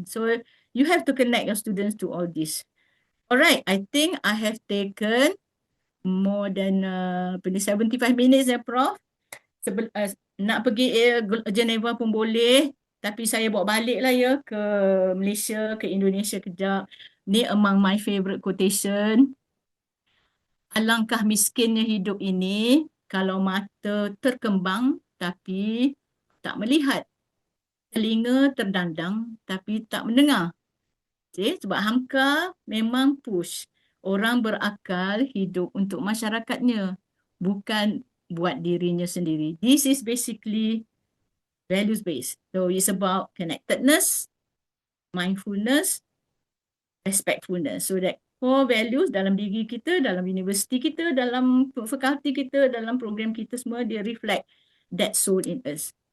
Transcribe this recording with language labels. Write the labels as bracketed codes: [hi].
[en] So you have to connect your students to all this. Alright, I think I have taken more than 75 minutes ya Prof. [ms] Nak pergi Geneva pun boleh. Tapi saya bawa balik lah ya ke Malaysia, ke Indonesia kejap. Ni [en] among my favorite quotation. [ms] Alangkah miskinnya hidup ini kalau mata terkembang tapi tak melihat. Telinga terdandang tapi tak mendengar. Okay? Sebab Hamka memang push. Orang berakal hidup untuk masyarakatnya. Bukan buat dirinya sendiri. [en] This is basically values-based. So it's about connectedness, mindfulness, respectfulness. So that core values [ms] dalam diri kita, dalam universiti kita, dalam fakulti kita, dalam program kita semua, dia [en] reflect that soul in us.